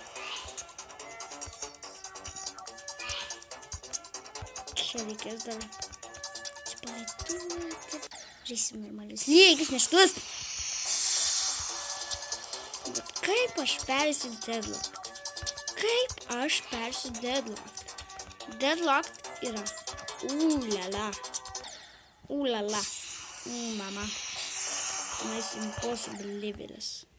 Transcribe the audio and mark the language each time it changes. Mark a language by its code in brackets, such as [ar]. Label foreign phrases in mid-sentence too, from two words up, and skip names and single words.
[lt] Čia reikės dar atsipalaiduoti. Žaisim normalius lygius, neštus. Bet kaip aš persiu deadlocked? Kaip aš persiu deadlocked? Deadlocked yra ulala. Ulala. Mama. [en] Nice impossible levelis.